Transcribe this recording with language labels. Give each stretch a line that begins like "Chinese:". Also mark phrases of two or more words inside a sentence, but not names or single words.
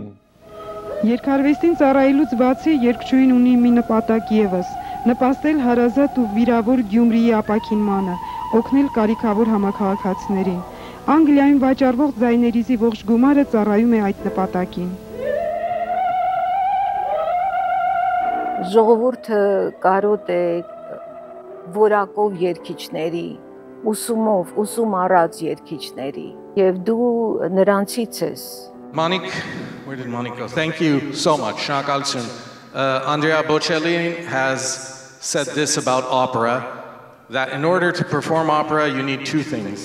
Armenian: Երկարվեստին ծառայելուց բացի երկչույն ունի մի նպատակ ևս՝ նպաստել հարազատ ու վիրավոր Գյումրիի ապաքինմանը, օգնել կարիքավոր համաքաղաքացիներին։ Անգլիայում վաճառվող ձայներիզի ողջ գումարը ծառայում է այդ նպատակին։ Ժողովուրդը կարոտ է որակով երգիչների, ուսում առած երգիչների, եւ դու նրանցից ես։
English: Monique, where did Monique go? Thank you so much. Shnakalchun. Andrea Bocelli has said this about opera, that in order to perform opera, you need two things.